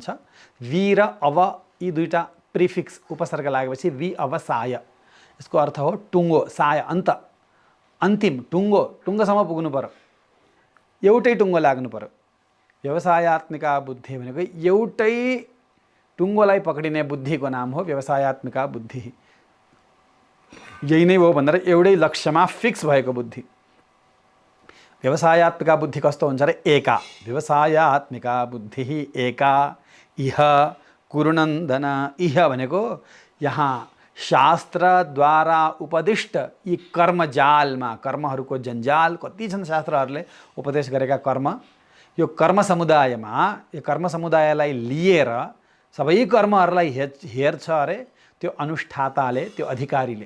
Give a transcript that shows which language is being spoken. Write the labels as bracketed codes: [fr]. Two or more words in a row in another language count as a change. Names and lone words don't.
[ne] वि र अव यी दुईटा प्रिफिक्स उपसर्ग लागेपछि वि अवसाय, यसको अर्थ हो टुङ्गो, साय अन्त, अन्तिम टुङ्गो, टुङ्गोसम्म पुग्नु पर्यो, एउटै टुङ्गो लाग्नु पर्यो। व्यवसायात्मिका बुद्धि भनेको एउटै टुङ्गोलाई पक्रिने बुद्धिको नाम हो व्यवसायात्मिका बुद्धि। यही नै हो भनेर एउटै लक्ष्यमा फिक्स भएको बुद्धि। व्यवसायात्मिका बुद्धि कस्तो हुन्छ र एका, [sa] व्यवसायात्मिका बुद्धि एका इह कुरुनन्दन। [ne] इह भनेको यहाँ शास्त्रद्वारा उपदिष्ट यी कर्मजालमा, कर्महरूको जन्जाल कति छन् शास्त्रहरूले उपदेश गरेका कर्म, यो कर्म समुदायमा, यो कर्म समुदायलाई लिएर सबै कर्महरूलाई हेर्छ अरे त्यो अनुष्ठाताले, त्यो अधिकारीले।